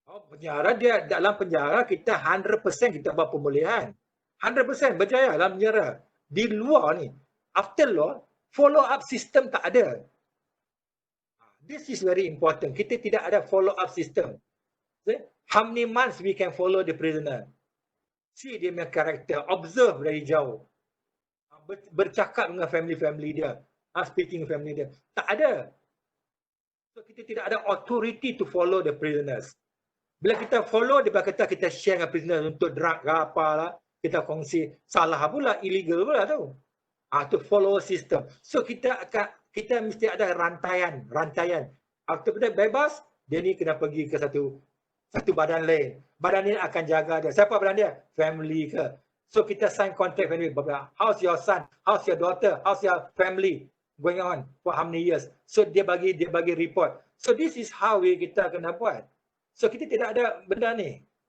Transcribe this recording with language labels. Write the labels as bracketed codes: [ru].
[ms] Penjara, dia dalam penjara kita 100% kita buat pemulihan. 100% berjaya dalam penjara. Di luar ni, [en] after law, follow up system [ms] tak ada. [en] This is very important. [ms] Kita tidak ada [en] follow up system. How many months we can follow the prisoner? [ms] See dia punya karakter, observe dari jauh. Bercakap dengan family dia, speaking family dia. Tak ada. So kita tidak ada [en] authority to follow the prisoners. [ms] Bila kita follow, dia kata kita share dengan prisoners untuk drug ke apalah, kita kongsi, salah pula, illegal pula tu. [en] To follow system. [ms] So kita mesti ada rantaian. Apabila bebas, dia ni kena pergi ke satu badan lain. Badan ni akan jaga dia. Siapa badan dia? Family ke. [en] So kita sign contract family. How's your son? How's your daughter? How's your family going on for how many years? [ms] So dia bagi report. [en] So this is how [ms] kita kena buat. So kita tidak ada benda ni.